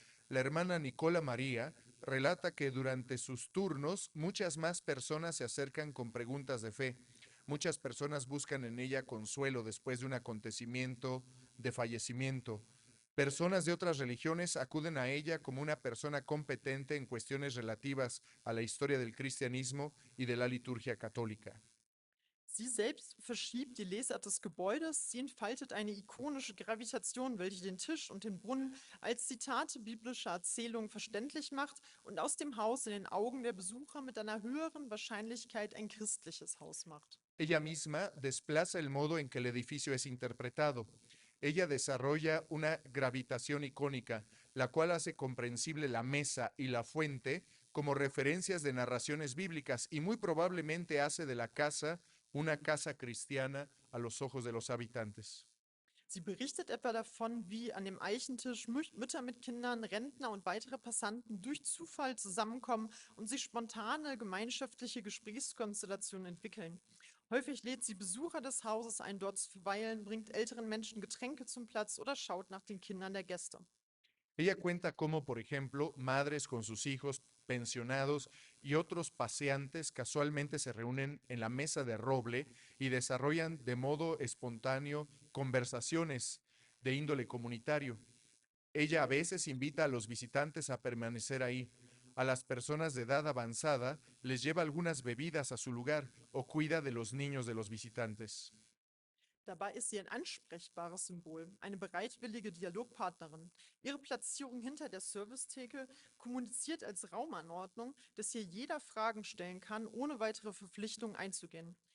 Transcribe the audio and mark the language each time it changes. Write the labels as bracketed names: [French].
[Spanish] La hermana Nicola María relata que durante sus turnos muchas más personas se acercan con preguntas de fe. Muchas personas buscan en ella consuelo después de un acontecimiento de fallecimiento. Personas de otras religiones acuden a ella como una persona competente en cuestiones relativas a la historia del cristianismo y de la liturgia católica. [German] Sie selbst verschiebt die Lesart des Gebäudes. Sie entfaltet eine ikonische Gravitation, welche den Tisch und den Brunnen als Zitate biblischer Erzählungen verständlich macht und aus dem Haus in den Augen der Besucher mit einer höheren Wahrscheinlichkeit ein christliches Haus macht. [Spanish] Ella misma desplaza el modo en que el edificio es interpretado. Ella desarrolla una gravitación icónica, la cual hace comprensible la mesa y la fuente como referencias de narraciones bíblicas y muy probablemente hace de la casa una casa cristiana a los ojos de los habitantes. [German] Sie berichtet etwa davon, wie an dem Eichentisch Mütter mit Kindern, Rentner und weitere Passanten durch Zufall zusammenkommen und sich spontane gemeinschaftliche Gesprächskonstellationen entwickeln. Häufig lädt sie Besucher des Hauses ein, dort zu verweilen, bringt älteren Menschen Getränke zum Platz oder schaut nach den Kindern der Gäste. [Spanish] Ella cuenta cómo, por ejemplo, madres con sus hijos, pensionados y otros paseantes casualmente se reúnen en la mesa de roble y desarrollan de modo espontáneo conversaciones de índole comunitario. Ella a veces invita a los visitantes a permanecer ahí. A las personas de edad avanzada les lleva algunas bebidas a su lugar o cuida de los niños de los visitantes. [German] Dabei ist sie ein ansprechbares Symbol, eine bereitwillige Dialogpartnerin. Ihre Platzierung hinter der Servicetheke kommuniziert als Raumanordnung, dass hier jeder Fragen stellen kann, ohne weitere Verpflichtungen einzugehen.